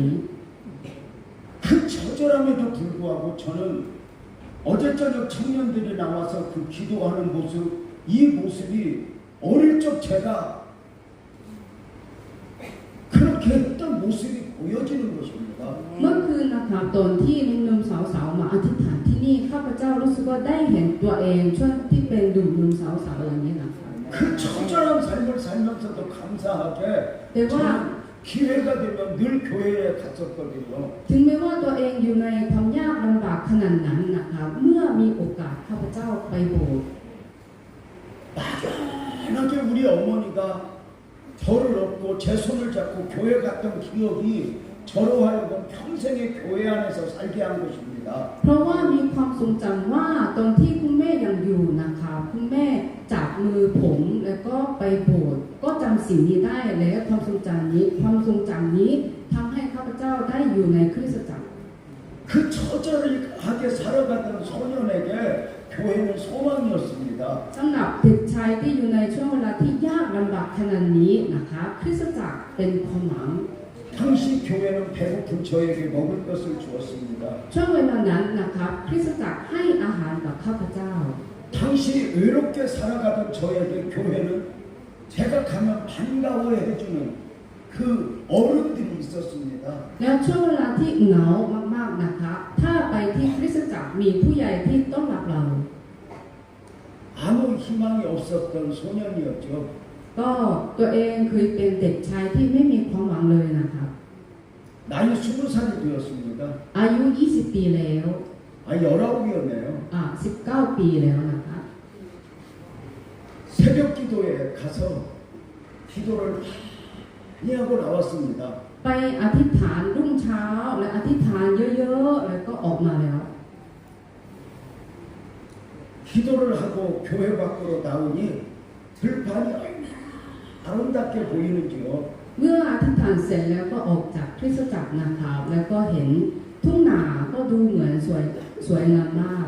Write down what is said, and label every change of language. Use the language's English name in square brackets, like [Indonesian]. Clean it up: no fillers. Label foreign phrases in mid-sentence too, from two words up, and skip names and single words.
[Korean] 그 처절함에도 불구하고 저는 어제 저녁 청년들이 나와서 그 기도하는 모습, 이 모습이 어릴 적 제가 그렇게 했던 모습이 보여지는 것입니다. [Thai] เมื่อคืนนะคะตอนที่หนุ่มๆสาวๆมาอธิษฐานที่นี่ข้าพเจ้ารู้สึกว่าได้เห็นตัวเองช่วงที่เป็นหนุ่มๆสาวๆอย่างนี้นะคะ [Korean] 그 처절한 삶을 살면서도 감사하게 대박. 저는 기회가 되면 늘 교회에 갔었거든요. [Thai] ถึงแม้ว่าตัวเองอยู่ในความยากลำบากขนาดนั้นนะคะเมื่อมีโอกาสข้าพเจ้าไปโบสถ์ [Korean] 막연하게 우리 어머니가 저를 업고 제 손을 잡고 교회 갔던 기억이 저로 하여금 평생의 교회 안에서 살게 한 것입니다. [Thai] เพราะว่ามีความทรงจำว่าตอนที่คุณแม่ยังอยู่นะคะคุณแม่จับมือผมแล้วก็ไปโบสถ์ก็จำสิ่งนี้ได้และความทรงจำนี้ทำให้ข้าพเจ้าได้อยู่ในคริสตจักร [Korean] 그 처절하게 살아가던 소년에게 교회는 소망이었습니다. [Thai] สำหรับเด็กชายที่อยู่ในช่วงเวลาที่ยากลำบากขนาดนี้นะคะคริสตจักรเป็นความหวัง [Korean] 당시 교회는 배고픈 저에게 먹을 것을 주었습니다. [Thai] ช่วงเวลานั้นนะคะคริสตจักรให้อาหารกับข้าพเจ้า [Korean] 당시 외롭게 살아가던 저에게 교회는 제가 가면 반가워해 해주는 그 어른들이 있었습니다. [Thai] แล้วช่วงเวลาที่เหงามากๆนะคะถ้าไปที่คริสตจักรมีผู้ใหญ่ที่ต้อนรับเรา [Korean] 아무 희망이 없었던 소년이었죠. [Thai] ก็ตัวเองเคยเป็นเด็กชายที่ไม่มีความหวังเลยนะครับ [Korean] 나이 20살이 되었습니다. [Thai] อายุ 20 ปีแล้ว [Korean] 아, 19이었네요. [Thai] 19 ปีแล้วนะครับ [Korean] 새벽 기도에 가서 기도를 많이 하고 나왔습니다. [Thai] ไปอธิษฐานรุ่งเช้าและอธิษฐานเยอะๆแล้วก็ออกมาแล้ว [Korean] 기도를 하고 교회 밖으로 나오니 들판이 얼마나 아름답게 보이는지요. [Thai] เมื่ออธิษฐานเสร็จแล้วก็ออกจากคริสตจักรนะครับแล้วก็เห็นทุ่งนาก็ดูเหมือนสวยงามมาก